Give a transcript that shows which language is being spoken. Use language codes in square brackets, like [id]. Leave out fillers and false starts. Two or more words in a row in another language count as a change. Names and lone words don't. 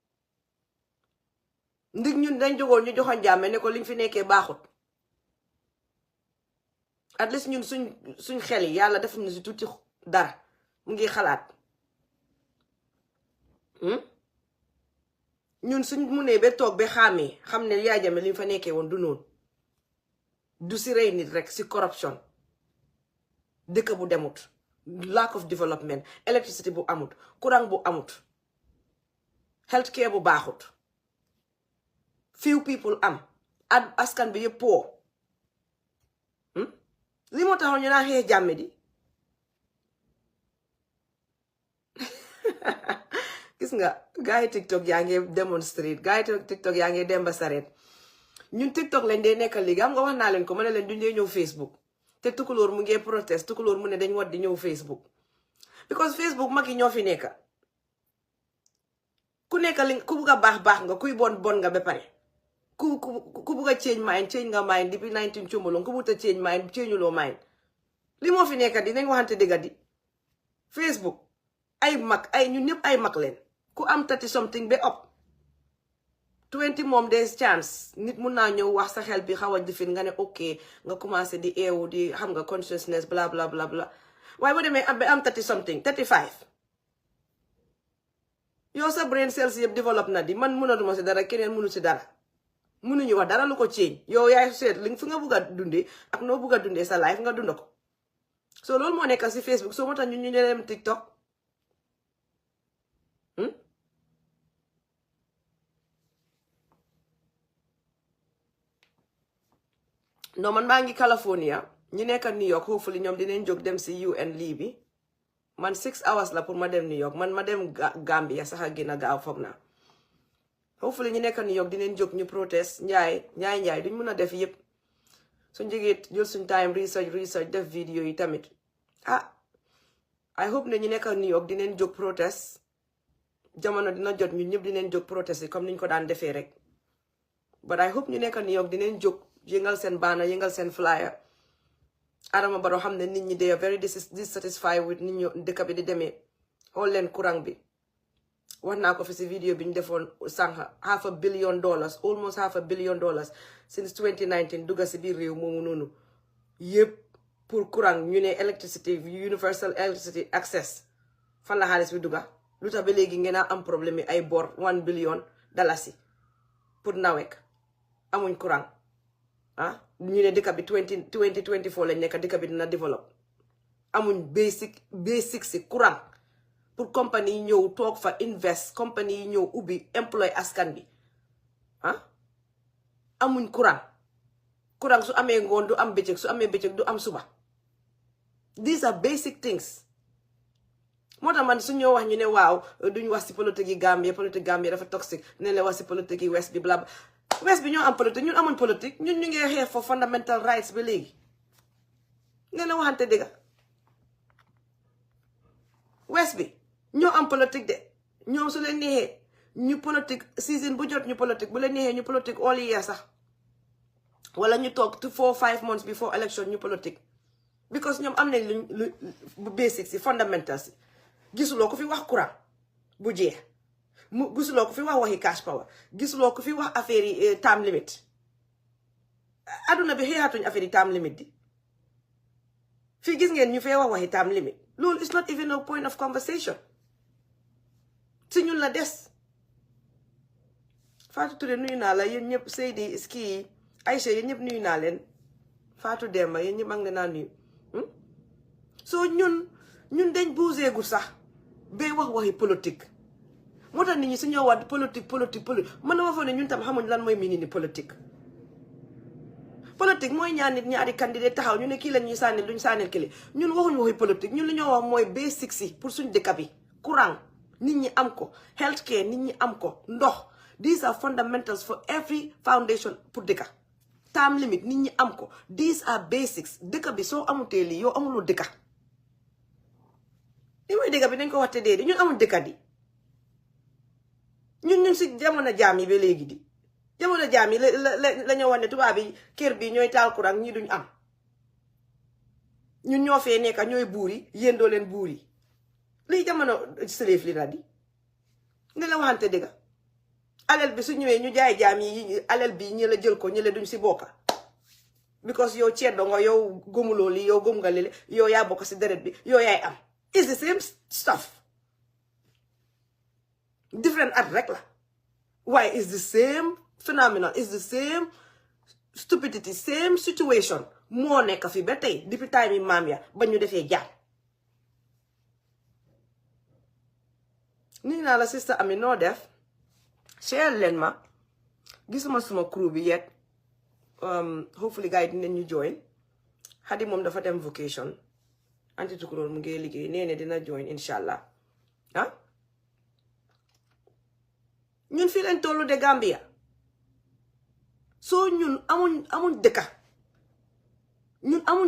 [wo] ndig ñun dañ jógoon ñu joxoon jàmme ne ko liñ fi nekkee baaxut [en] at least [wo] ñun suñ xel yi yàlla def na si tuuti dara mu ngi xalaat ñun suñ munee ba toog ba xàmmee xam ne yaa jame liñ fa nekkee woon du noonu du si rey nit rek si corruption dëkk bu demut [en] lack of development electricity [wo] bu amut courant bu amut [en] health care [wo] bu baaxut [en] few people [wo] am askan bi yëpp poo li moo taxoon ñu naa xeex jàmme di gis nga gaay TikTok yaa ngi demonstrate gaay TikTok yaa ngi dem ba sareet ñun TikTok lañ dee nekkal léegi am nga wax naa leen ko ma ne leen duñ dee ñëw Facebook te tukulóor mu ngi protest tukulóor mu ne dañ war di ñëw Facebook because Facebook mag yi ñoo fi nekk ku nekk li ku bugg a baax nga kuy bon nga ba pare ku bugg a change nga mind depuis 19 cumbalong ku bugg a change mind changeuloo mind li moo fi nekk di nañ waxante dëgga di Facebook ay mag ñun ñëpp ay mag leen ku am 30 something ba up 20 moom [fr] des chance [wo] nit mun naa ñëw wax sa xel bi xaw a difin nga ne ok nga commencé di eewu di xam nga consciousness bla bla bla bla waaye boo demee am 30 something 35 yow sa [en] brain cells [wo] yëpp développe na di man mënatuma si dara keneen mënu si dara mënuñu wax dara lu ko change yow yaay seet li fi nga bugg a dundee ak noo bugg a dundee sa life nga dunda ko so loolu moo nekk si Facebook soo moo tax ñu dem TikTok non man maa ngi California ñu nekk New York hopefully ñoom dinañ jóg dem si UN lii bi man 6 hours la pour ma dem New York man ma dem Gambia sax a gën a gaaw foog naa hopefully ñu nekk New York dinañ jóg ñu protest njaay duñ mun a def yëpp suñ jógee jël suñ [en] time research [wo] def vidéo yi tamit [en] I hope [wo] ne ñu nekk New York dinañ jóg protest jamono dina jot ñun ñëpp dinañ jóg [fr] protester comme [wo] niñ ko daan defee rek [en] but I hope [wo] ñu nekk New York dinañ jóg yëngal seen banner yëngal seen flyer Adama Barrow xam ne nit ñi [en] they are very dissatisfied with [wo] nit ñi dëkk bi di demee xool leen courant bi wax naa ko fi si vidéo bi ñu defoon sànq [en] $500 billion almost $500 billion since 2019 [wo] dugga si biir réew moomu noonu yëpp pour courant ñu ne [en] electricity universal electricity access [wo] fan la xaalis bi dugga lu tax ba léegi ngeen a am problème yi ay bor $1 billion pour nawek amuñ courant ñu ne dëkk bi 2024 lañ nekk dëkk bi dina développe amuñ basic si courant [fr] pour compagnie [wo] yi ñëw toog fa invest compagnie yi ñëw ubbi employ askan bi amuñ courant su amee ngoon du am bëccëg su amee bëccëg du am suba [en] these are basic things [wo] moo tax man su ñoo wax ñu ne waaw duñ wax si politique yi Gambie dafa toxique ne la wax si politique yi west bi bla west bi ñoo am politique ñun amuñ politique ñun ñu ngi xeex [en] for fundamental rights [wo] ba léegi ne la waxante dëgga west bi ñoo am politique de ñoom su leen neexee ñu politique season bu jot ñu politique bu leen neexee ñu politique all year sax wala ñu toog [en] 4-5 months before election [wo] ñu politique because ñoom am nañ lu basic si fundamentals si gisuloo ko fi wax courant bu jeex gisuloo ko fi wax waxi [en] cash power [wo] gisuloo ko fi wax affaire yi [en] time limit [wo] aduna bi xeexatuñ affaire yi [en] time limit [wo] di fii gis ngeen ñu fee wax waxi time limit loolu [en] is not even a point of conversation [wo] si ñun la des Fatou Touré nuyu naa la yéen ñëpp Seydi ski Aïcha yéen ñëpp nuyu naa leen Fatou Demba yéen ñëpp a ngi leen a nuyu soo ñun dañ buuseegul sax bay wax waxi politique moo tax nit ñi su ñoo wax politique man na ma foog ne ñun tam xamuñ lan mooy mini ni politique mooy ñaari candidat taxaw ñu ne kii la ñuy sànnil duñ sànnil kii ñun waxuñ waxi politique ñun li ñoo wax mooy basic si pour suñ dëkk bi courant nit ñi am ko healthcare nit ñi am ko ndox [en] these are fundamentals for every foundation [wo] pour dëkka [en] time limit [wo] nit ñi am ko [en] these are basics [wo] dëkk bi soo amutee lii yow amuloo dëkka li mooy dëkk bi dañ ko waxte dee di ñun amul dëkka di ñun si jamono jaam yi ba léegi di jamono jaam yi la ñoo wax ne tubaab yi kër bi ñooy taal courant ñi duñ am ñun ñoo fee nekka ñooy buur yi yéen doo leen buur yi lii jamono slave li na di ne la waxante dëgga alal bi su ñëwee ñu jaay jaam yi alal bi ñi la jël ko ñi la duñ si bokka because yow ceddo nga yow gëmuloo li yow gëm nga lile yow yaa bokk si deret bi yow yaay am [en] it's the same stuff [wo] different at rek la waaye [en] it's the same phenomenon it's the same stupidity same situation [wo] moo nekk fi ba tey depuis time yi maam ya ba ñu defee jaam nii naa la sister Ami noo def share leen ma gisuma suma crew bi [en] yet hopefully [wo] gars yi dinañ ñu join Hadi moom dafa dem vacation anti tukuroor mu ngi liggéey nee dina join inshallah ñun fii leen tollu de Gambia soo ñun amuñ dëkka ñun